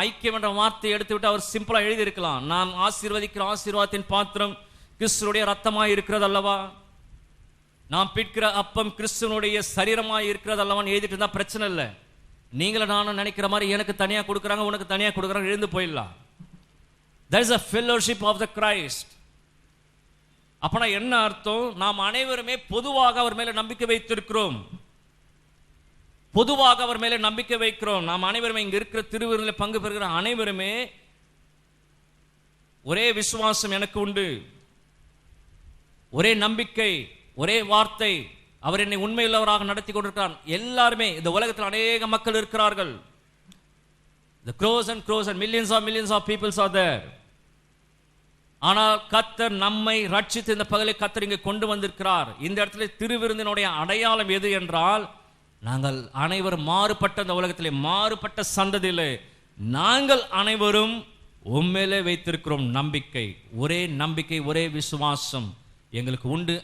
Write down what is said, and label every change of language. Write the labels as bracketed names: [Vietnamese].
[Tamil] ஐக்கியம் என்ற வார்த்தையை எடுத்துவிட்டு அவர் சிம்பிளா எழுதி இருக்கலாம். நாம் ஆசீர்வதிக்கிற ஆசீர்வாதத்தின் பாத்திரம் கிறிஸ்துவனுடைய ரத்தமாய் இருக்கிறது அல்லவா? நாம் பிற்கிற அப்பம் கிறிஸ்துவனுடைய சரீரமாய் இருக்கிறது அல்லவான்னு எழுதிட்டு இருந்தா பிரச்சனை இல்லை. நீங்களும் நானும் நினைக்கிற மாதிரி எனக்கு தனியா கொடுக்குறாங்க, உனக்கு தனியா கொடுக்குறாங்க, எழுந்து போயிடலாம். [English] That is a fellowship of the Christ. [Tamil] அப்பனா என்ன அர்த்தம்? நாம் அனைவருமே பொதுவாக அவர் மேல நம்பிக்கை வைத்திருக்கிறோம். பொதுவாக அவர் மேல நம்பிக்கை வைக்கிறோம். நாம் அனைவருமே இங்க இருக்கிற திருவிருந்தில் பங்கு பெறுகிற அனைவருமே ஒரே விசுவாசம் எனக்கு உண்டு, ஒரே நம்பிக்கை, ஒரே வார்த்தை. அவர் என்னை உண்மையுள்ளவராக நடத்தி கொண்டிருக்கிறார். எல்லாருமே இந்த உலகத்தில் அநேக மக்கள் இருக்கிறார்கள். [English] The crores and millions of people are there. [Tamil] ஆனால் கர்த்தர் நம்மை ரட்சித்து இந்த பகலை கர்த்தர் இங்கே கொண்டு வந்திருக்கிறார். இந்த இடத்துல திருவிருந்தினுடைய அடையாளம் எது என்றால், நாங்கள் அனைவரும் மாறுபட்ட இந்த உலகத்திலே, மாறுபட்ட சந்ததியிலே நாங்கள் அனைவரும் உண்மையிலே வைத்திருக்கிறோம் நம்பிக்கை, ஒரே விசுவாசம் எங்களுக்கு உண்டு.